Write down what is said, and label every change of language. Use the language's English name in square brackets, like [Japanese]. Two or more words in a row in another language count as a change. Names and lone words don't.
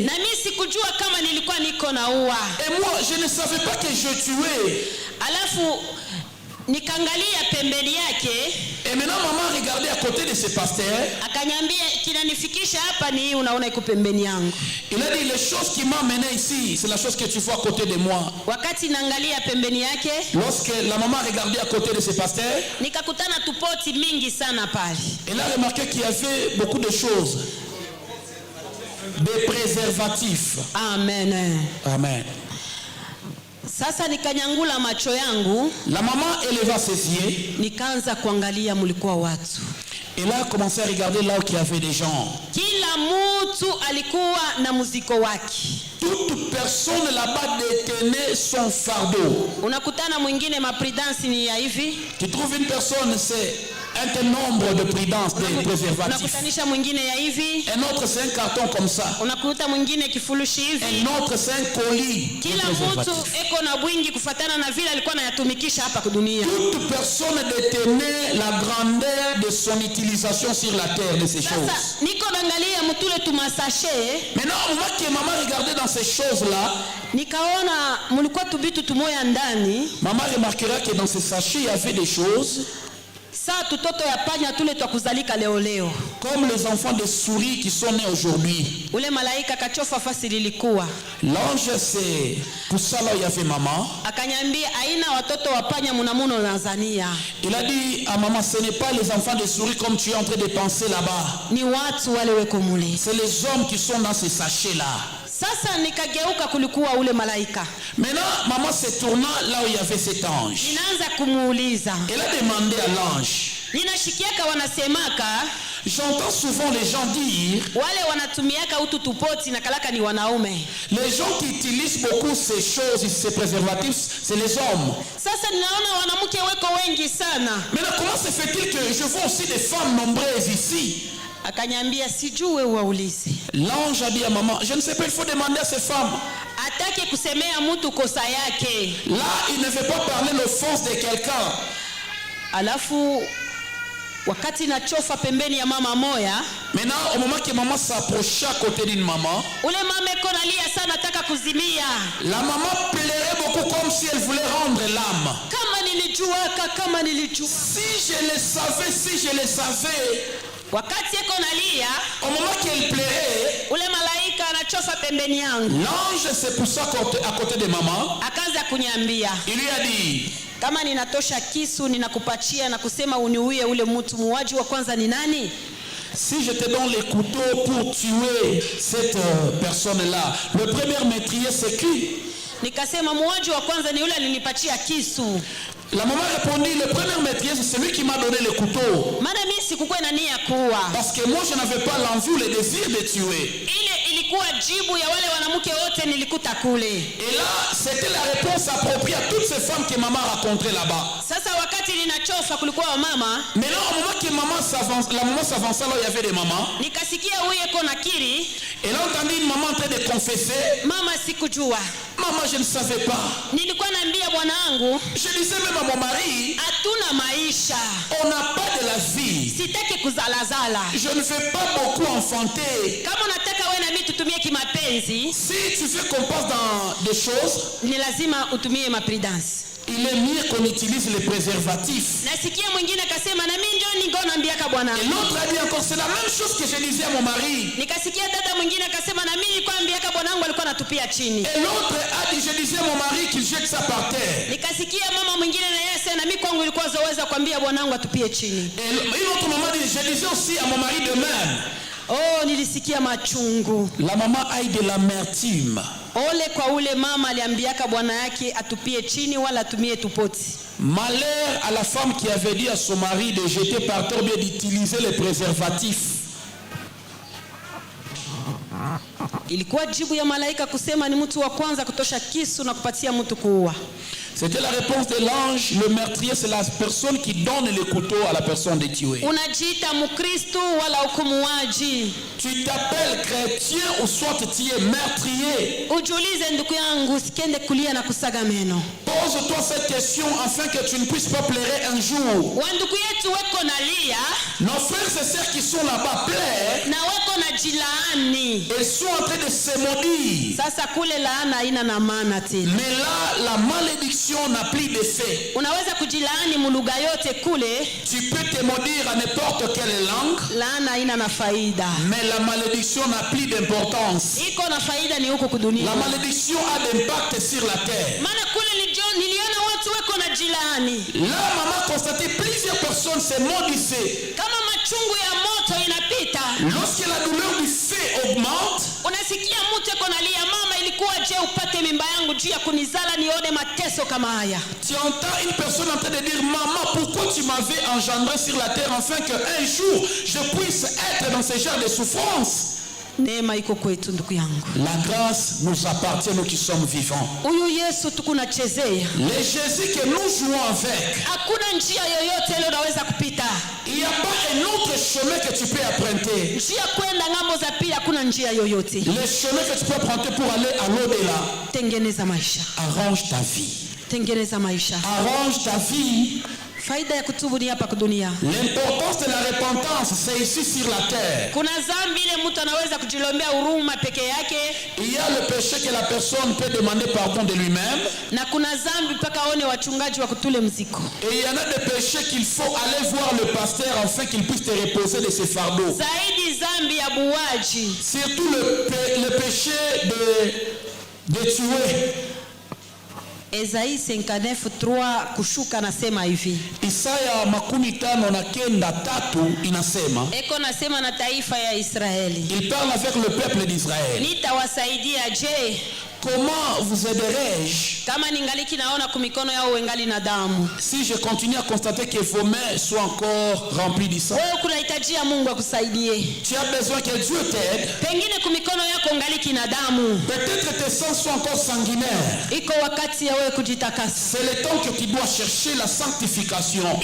[Swahili] Na mimi sikujua kama nilikuwa niko naua. [French] Et moi, je ne savais pas que je tuais. [Swahili] Alafu nikaangalia pembeni yake. [French] Et maintenant, maman regardait à côté de ce pasteur. [Swahili] Akanyambia kinanifikisha hapa ni hii unaona iko pembeni yangu. [French] Il a dit, les choses qui m'ont mené ici, c'est la chose que tu vois à côté de moi. [Swahili] Wakati naangalia pembeni yake, [French] Lorsque la maman regardait à côté de ce pasteur, [Swahili] nikakutana tupoti mingi sana pale. [French] elle a remarqué qu'il y avait beaucoup de choses. Des préservatifs. Amen. Amen. [Swahili] Sasa nikanyangula macho yangu, [French] La maman éleva ses yeux. [Swahili] nikaanza kuangalia mulikuwa watu. [French] Elle a commencé à regarder là où il y avait des gens. [Swahili] Kila mtu alikuwa na muziko wake. [French] Toute personne là-bas détenait son fardeau. [Swahili] Unakutana mwingine mapridansi ni ya hivi. [French] Tu trouves une personne, c'est un nombre de prudence, des préservatifs. [Swahili] Unakutanisha mwingine ya hivi. [French] Un autre, c'est un carton comme ça. [Swahili] Unakuta mwingine kifurushi hivi. [French] Un autre, c'est un colis. de [Swahili] Kila mtu [French] préservatifs. [Swahili] eko na bwingi kufatana na vile alikuwa anayatumikisha hapa dunia. [French] Toute personne détenait la grandeur de son utilisation sur la terre de ces choses. [Swahili] Sasa niko naangalia mtule tumasashe, [French] Maintenant, au moment que maman regardait dans ces choses-là, [Swahili] nikaona mulikuwa tubitu tumoya ndani. [French] maman remarquera que dans ces sachets, il y avait des choses [Swahili] Saa tutoto ya panya tule twa kuzalika leo leo. [French] comme les enfants de souris qui sont nés aujourd'hui. [Swahili] Ule malaika kachofa fasi lilikuwa. [French] L'ange, c'est pour ça là où il y avait maman. [Swahili] Akanyambia aina watoto wa panya munamuno Tanzania. [French] Il a dit à maman, ce n'est pas les enfants de souris comme tu es en train de penser là-bas. [Swahili] Ni watu wale weko mule. [French] C'est les hommes qui sont dans ces sachets-là. [Swahili] Sasa nikageuka kulikuwa ule malaika. [French] Maintenant, maman se tourna là où il y avait cet ange. [Swahili] Ninaanza kumuuliza. [French] Elle a demandé à l'ange. [Swahili] Ninashikiaka wanasemaka [French] J'entends souvent les gens dire, [Swahili] wale wanatumiaka utu tupoti na kalaka ni wanaume. [French] les gens qui utilisent beaucoup ces choses, ces préservatifs, c'est les hommes. [Swahili] Sasa ninaona wanamke weko wengi sana. [French] Maintenant, comment se fait-il que je vois aussi des femmes nombreuses ici? [Swahili] Akanyambia sijue uwaulize. [French] L'ange a dit à maman, je ne sais pas, il faut demander à ces femmes. [Swahili] Atake kusemea mtu kosa yake. [French] Là, il ne veut pas parler l'offense de quelqu'un. [Swahili] Alafu wakati nachofa pembeni ya mama moya, [French] Maintenant, au moment que maman s'approchait à côté d'une maman, [Swahili] ule mama eko nalia sana ataka kuzimia. [French] la maman pleurait beaucoup comme si elle voulait rendre l'âme. [Swahili] Kama nilijua. [French] Si je le savais, [Swahili] Wakati eko nalia, [French] au moment qu'elle pleurait, [Swahili] ule malaika anachofa pembeni yangu. [French] l'ange s'est poussé à côté de maman. [Swahili] Akaanza kunyambia, [French] Il lui a dit, [Swahili] kama ninatosha kisu ninakupatia na kusema uniuie ule mtu, muuaji wa kwanza ni nani? [French] si je te donne les couteaux pour tuer cette personne-là, le premier meurtrier c'est qui? [Swahili] Nikasema muuaji wa kwanza ni yule alinipatia kisu. [French] La maman répondit, le premier meurtrier c'est celui qui m'a donné le couteau. [Swahili] Maana mimi sikukuwa na nia kuua. [French] Parce que moi je n'avais pas l'envie ou le désir de tuer. [Swahili] Ile ilikuwa jibu ya wale wanamke wote nilikuta kule. [French] Et là, c'était la réponse appropriée à toutes ces femmes que maman rencontrait là-bas. [Swahili] Sasa wakati ninachofa kulikuwa wa mama, [French] Maintenant, au moment que la maman s'avançait là où il y avait des mamans, [Swahili] nikasikia huyu eko nakiri, [French] elle a entendu une maman en train de confesser. [Swahili] mama sikujua. [French] Maman, je ne savais pas. [Swahili] Nilikuwa naambia bwana wangu, [French] Je disais même à mon mari, [Swahili] hatuna maisha. [French] on n'a pas de la vie. [Swahili] Sitaki kuzalazala. [French] Je ne veux pas beaucoup enfanter. [Swahili] Kama unataka wewe na mimi tutumie kimapenzi, [French] Si tu veux qu'on passe dans des choses, [Swahili] ni lazima utumie mapridansi. [French] il est mieux qu'on utilise les préservatifs. [Swahili] Nasikia mwingine akasema na mimi ndio ningo naambiaka bwana. [French] Et l'autre a dit encore, c'est la même chose que je disais à mon mari. [Swahili] Nikasikia dada mwingine akasema na mimi nilikuwa naambiaka bwanangu alikuwa anatupia chini. [French] Et l'autre a dit, je disais à mon mari qu'il jette ça par terre. [Swahili] Nikasikia mama mwingine na yeye sasa na mimi kwangu ilikuwa zaweza kuambia bwanangu atupie chini. [French] Et une autre maman dit, je disais aussi à mon mari de même. [Swahili] Oh, nilisikia machungu. [French] La maman a eu de l'amertume. [Swahili] Ole kwa ule mama aliambiaka bwana yake atupie chini wala atumie tupoti. [French] Malheur à la femme qui avait dit à son mari de jeter par terre ou bien d'utiliser les préservatifs. [Swahili] Ilikuwa jibu ya malaika kusema ni mtu wa kwanza kutosha kisu na kupatia mtu kuua. [French] C'était la réponse de l'ange. Le meurtrier, c'est la personne qui donne le couteau à la personne de tuer. [Swahili] Unajiita Mkristo wala ukumuaji. [French] Tu t'appelles chrétien ou soit tu es meurtrier. [Swahili] Ujiulize ndugu yangu, usikende kulia na kusaga meno. [French] Pose-toi cette question afin que tu ne puisses pas pleurer un jour. [Swahili] Wandugu yetu weko na lia. [French] Nos frères et sœurs qui sont là-bas pleurent. [Swahili] Na weko na jilaani. [French] Ils sont en train de se maudire. [Swahili] Sasa kule laana haina na maana tena. [French] Mais là, la malédiction n'a plus d'effet. [Swahili] Unaweza kujilaani mulugha yote kule. [French] Tu peux te maudire à n'importe quelle langue. [Swahili] Laana haina na faida. [French] Mais la malédiction n'a plus d'importance. [Swahili] Iko na faida ni huko kudunia. [French] La malédiction a d'impact sur la terre. [Swahili] Maana kule niliona watu weko na jilaani. [French] Là, maman a constaté plusieurs personnes se maudissaient. [Swahili] Kama machungu ya moto inapita. [French] Lorsque la douleur du feu augmente, [Swahili] unasikia mtu eko nalia, mama ilikuwa je upate mimba yangu juu ya kunizala nione mateso kama haya. [French] Tu entends une personne en train de dire, maman, pourquoi tu m'avais engendré sur la terre afin qu'un jour je puisse être dans ce genre de souffrance? [Swahili] Neema iko kwetu ndugu yangu. [French] La grâce nous appartient, nous qui sommes vivants. [Swahili] Huyu Yesu tukunachezea. [French] Le Jésus que nous jouons avec. [Swahili] Hakuna njia yoyote ile unaweza kupita. [French] Il n'y a pas un autre chemin que tu peux emprunter. [Swahili] Njia kwenda ngambo za pili hakuna njia yoyote. [French] Le chemin que tu peux emprunter pour aller à l'au-delà. [Swahili] Tengeneza maisha. [French] Arrange ta vie. [Swahili] Tengeneza maisha. [French] Arrange ta vie. [Swahili] Faida ya kutubu ni hapa kudunia. [French] L'importance de la repentance, c'est ici sur la terre. [Swahili] Kuna dhambi ile mtu anaweza kujilombea huruma peke yake. [French] Il y a le péché que la personne peut demander pardon de lui-même. [Swahili] Na kuna dhambi mpaka aone wachungaji wa kutule mziko. [French] Et il y en a des péchés qu'il faut aller voir le pasteur afin qu'il puisse te reposer de ses fardeaux. [Swahili] Zaidi dhambi ya buwaji. [French] Surtout le péché de tuer. [Swahili] Esaïe 59:3 kushuka nasema hivi. Isaya 59:3 inasema. Eko nasema na taifa ya Israeli. [French] Il parle avec le peuple d'Israël. [Swahili] Nitawasaidia je? [French] Comment vous aiderai-je? [Swahili] Kama ningaliki naona kumikono yao wengali na damu. [French] Si je continue à constater que vos mains soient encore remplies de sang. [Swahili] Wewe kunahitajia Mungu akusaidie. [French] Tu as besoin que Dieu t'aide. [Swahili] Pengine kumikono yako ngaliki na damu. [French] Peut-être tes sangs sont encore sanguinaires. [Swahili] Iko wakati ya wewe kujitakasa. [French] C'est le temps que tu dois chercher la sanctification.